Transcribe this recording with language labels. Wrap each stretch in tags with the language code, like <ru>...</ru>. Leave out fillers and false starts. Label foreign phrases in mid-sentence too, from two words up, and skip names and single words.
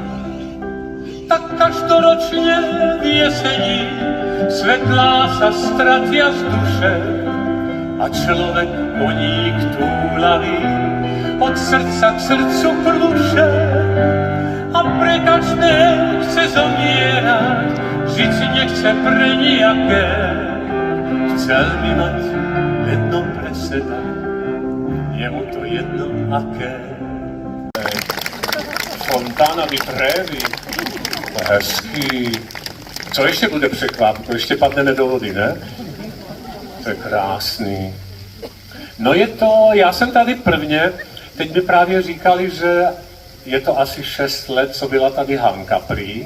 <sk>Tak každoročne v jesení svetlá sa stratia z duše a človek koník túlavý od srdca k srdcu pluše a pre každé chce zomierať, žiť nechce pre nijaké, chcel by mať jedno pre seba, je mu to jedno aké. Fontána di Trevi.</sk> <cs>Hezký. Co ještě bude překvapit? To ještě padneme do vody, ne? To je krásný. No je to, já jsem tady prvně, teď mi právě říkali, že je to asi 6 let, co byla tady Hanka prý.</cs>